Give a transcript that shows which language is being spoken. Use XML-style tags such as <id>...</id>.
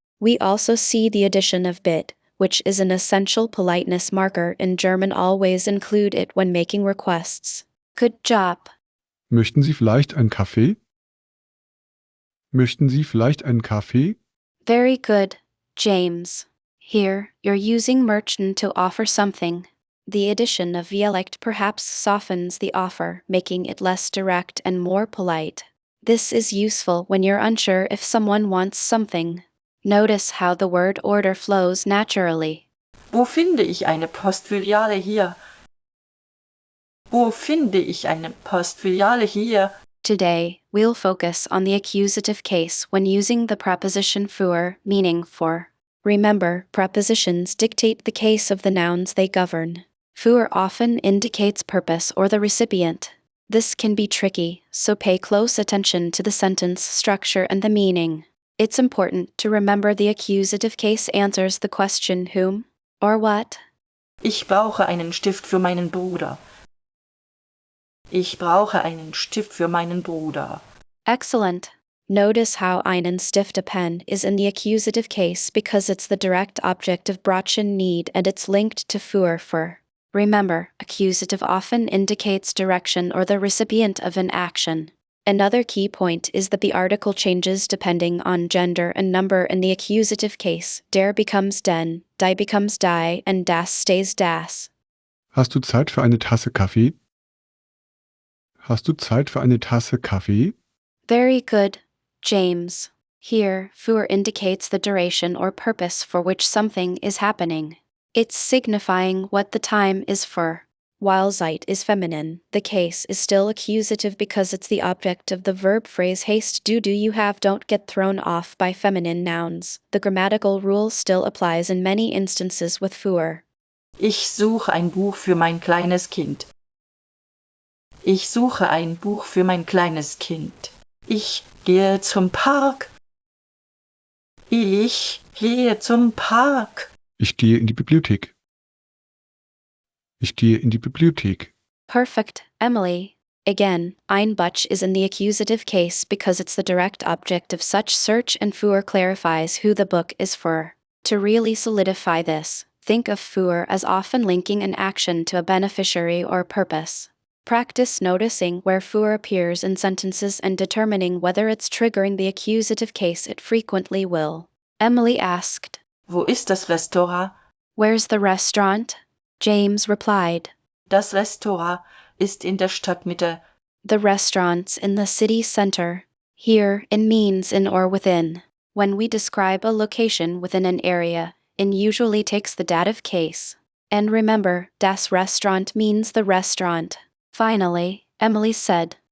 <en>We also see the addition of bit, which is an essential politeness marker in German. Always include it when making requests. Good job.</en> <de>Möchten Sie vielleicht einen Kaffee? Möchten Sie vielleicht einen Kaffee?</de> <en>Very good, James. Here, you're using möchten to offer something. The addition of dialect perhaps softens the offer, making it less direct and more polite. This is useful when you're unsure if someone wants something. Notice how the word order flows naturally.</en> <de>Wo finde ich eine Postfiliale hier? Wo finde ich eine Postfiliale hier?</de> <en>Today, we'll focus on the accusative case when using the preposition für, meaning for. Remember, prepositions dictate the case of the nouns they govern. Für often indicates purpose or the recipient. This can be tricky, so pay close attention to the sentence structure and the meaning. It's important to remember the accusative case answers the question whom or what.</en> <de>Ich brauche einen Stift für meinen Bruder. Ich brauche einen Stift für meinen Bruder.</de> <en>Excellent. Notice how einen Stift, a pen, is in the accusative case because it's the direct object of brauchen, need, and it's linked to für. Remember, accusative often indicates direction or the recipient of an action. Another key point is that the article changes depending on gender and number in the accusative case. Der becomes den, die becomes die, and das stays das.</en> <de>Hast du Zeit für eine Tasse Kaffee? Hast du Zeit für eine Tasse Kaffee?</de> <en>Very good, James. Here, für indicates the duration or purpose for which something is happening. It's signifying what the time is for. While Zeit is feminine, the case is still accusative because it's the object of the verb phrase haste, do you have. Don't get thrown off by feminine nouns. The grammatical rule still applies in many instances with für.</en> <de>Ich suche ein Buch für mein kleines Kind. Ich suche ein Buch für mein kleines Kind. Ich gehe zum Park. Ich gehe zum Park. Ich gehe in die Bibliothek. Ich gehe in die Bibliothek.</de> <en>Perfect, Emily. Again, ein Buch is in the accusative case because it's the direct object of such search, and für clarifies who the book is for. To really solidify this, think of für as often linking an action to a beneficiary or purpose. Practice noticing where für appears in sentences and determining whether it's triggering the accusative case. It frequently will. Emily asked,</en> <de>Wo ist das Restaurant?</de> <en>"Where's the restaurant?" James replied,</en> <de>Das Restaurant ist in der Stadtmitte.</de> <en>"The restaurant's in the city center." Here, in means in or within. When we describe a location within an area, in usually takes the dative case. And remember, das Restaurant means the restaurant. Finally, Emily said,</en>